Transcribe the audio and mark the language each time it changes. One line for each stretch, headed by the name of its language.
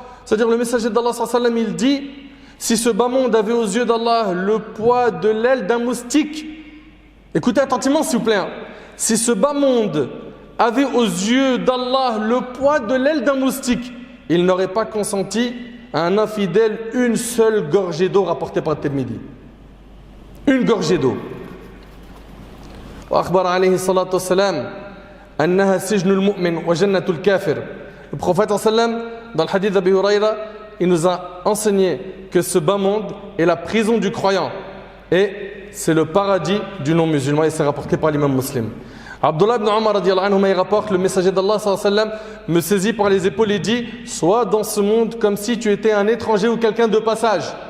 French: C'est-à-dire le messager d'Allah sallallahu alayhi wa sallam il dit si ce bas monde avait aux yeux d'Allah le poids de l'aile d'un moustique, écoutez attentivement s'il vous plaît, si ce bas monde avait aux yeux d'Allah le poids de l'aile d'un moustique, il n'aurait pas consenti à un infidèle une seule gorgée d'eau rapportée par Tirmidhi. Une gorgée d'eau.
Arabic: وأخبر عليه الصلاة والسلام أنها سجن المؤمن وجنة الكافر.
French: Le prophète sallam dans le hadith d'Abi Huraira, il nous a enseigné que ce bas monde est la prison du croyant et c'est le paradis du non-musulman et c'est rapporté par l'imam muslim. Abdullah ibn Umar radiyallahu anhu il rapporte le messager d'Allah sallallahu alayhi wa sallam me saisit par les épaules et dit sois dans ce monde comme si tu étais un étranger ou quelqu'un de passage.